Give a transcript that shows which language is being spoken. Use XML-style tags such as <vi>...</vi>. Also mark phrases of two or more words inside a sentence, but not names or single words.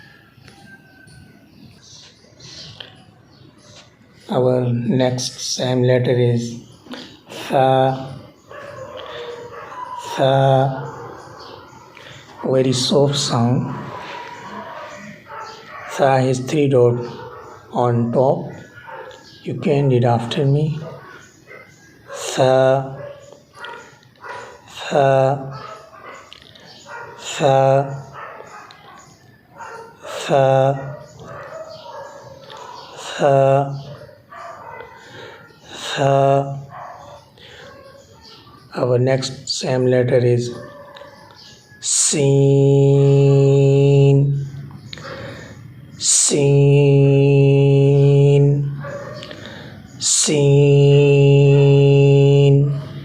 <en>Our next same letter is tha. Tha, very soft sound. Tha has three dots on top. You can read after me. Tha, tha, tha, tha, tha, tha. Our next same letter is Seen. Seen. Seen.</en>